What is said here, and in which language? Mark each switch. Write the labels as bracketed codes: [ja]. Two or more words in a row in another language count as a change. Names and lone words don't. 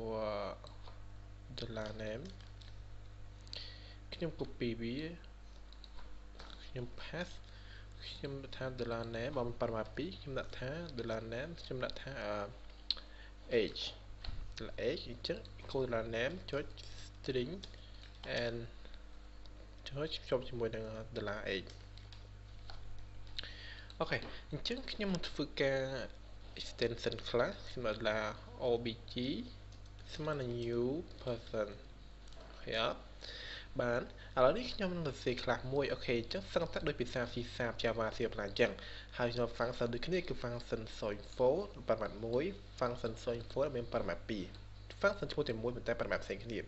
[km] $name ខ្ញុំ copy វាខ្ញុំ paste ខ្ញុំដាក់ថា $name បើមិន parameter 2ខ្ញុំដាក់ថា $name ខ្ញុំដាក់ថា age អញ្ចឹង echo $name ចុច [en] string and [km] ចុចភ្ជាប់ជាមួយនឹង $age អូខេអញ្ចឹងខ្ញុំនឹងធ្វើការ [en] extension class [km] ខ្ញុំដាក់ obj ស្មើនឹង [en] new person [km] អូខេអត់បានឥឡូវនេះខ្ញុំនឹងសរសេរ class មួយអូខេអញ្ចឹងសឹងតែដូចភាសា C#, Java, C++ អញ្ចឹងហើយខ្ញុំ function ដូចគ្នាគឺ [en] function soinfo parameter 1 function soinfo [km] មាន [en] parameter 2 function [km] ឈ្មោះតែមួយប៉ុន្តែ parameter ផ្សេងគ្នា